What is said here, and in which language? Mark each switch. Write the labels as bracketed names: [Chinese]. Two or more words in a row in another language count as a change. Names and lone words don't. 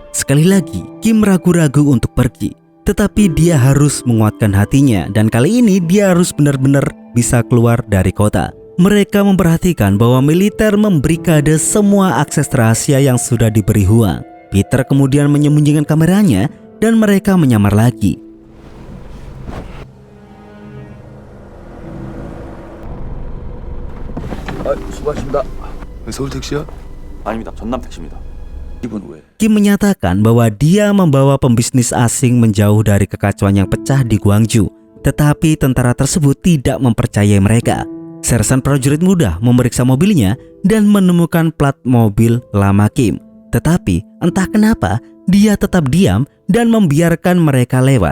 [Indonesian] Sekali lagi, Kim ragu-ragu untuk pergi. Tetapi dia harus menguatkan hatinya dan kali ini dia harus benar-benar bisa keluar dari kota. Mereka memperhatikan bahwa militer membrikade semua akses rahasia yang sudah diberi Huang. Peter kemudian menyembunyikan kameranya dan mereka menyamar lagi. [Korean] 수고하십니다. 서울 택시야? 아닙니다. 전남 택시입니다. 이분 왜? [Indonesian] Kim menyatakan bahwa dia membawa pembisnis asing menjauh dari kekacauan yang pecah di Gwangju. Tetapi tentara tersebut tidak mempercayai mereka. Sersan prajurit muda memeriksa mobilnya dan menemukan plat mobil lama Kim. Tetapi entah kenapa dia tetap diam dan membiarkan mereka lewat.